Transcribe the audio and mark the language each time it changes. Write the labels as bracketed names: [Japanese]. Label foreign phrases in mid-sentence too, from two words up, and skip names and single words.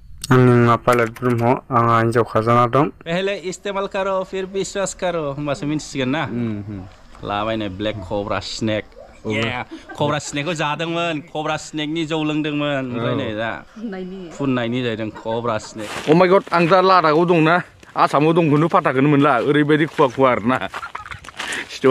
[Bodo] आंनि पाइलट ब्रह्म आंहा हिन्जाव खाजाना दं। [Hindi] पहले इस्तेमाल करो फिर विश्वास करो [Bodo] होमबासो मिन्थिसिगोन ना। लाबायनाय [English] black cobra snake. cobra snakeखौ [Bodo] जादोंमोन, [English] cobra snakeनि [Bodo] जौ लोंदोंमोन, ओमफ्राय नै दा फुननायनि जाहैदों [English] cobra snake. Oh my God, [Bodo] आं दा लादागाव दंना, आसामाव दंखौनो फाथाखौनो मोनला, ओरैबायदि खुवा खुवा आरोना सिथुआ।